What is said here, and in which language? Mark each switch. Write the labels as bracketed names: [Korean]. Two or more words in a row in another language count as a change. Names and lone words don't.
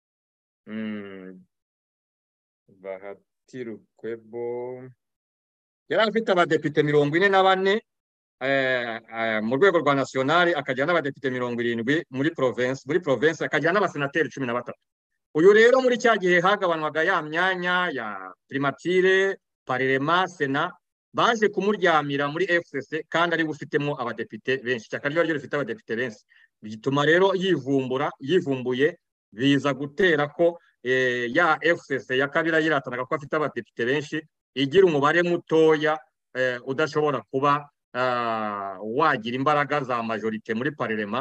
[Kinyarwanda] Bahati Lukwebo yari afite abadepite 44 mu rwego rwa nationale, akagira n'abadepite 70 muri province akagira n'abasenateri 13. Uyu rero muri cya gihe hagabanwaga ya myanya ya primature, Parlement, Sena, baje kumuryamira muri FCC kandi ari ufitemo abadepite benshi, cyaka ryo rifite abadepite benshi. Bituma rero yivumbuye biza gutera ko ya FCC ya Kabila yiratanaga ko afite abadepite benshi, igira umubare mutoya udashobora kuba wagira imbaraga za majorite muri Parlement.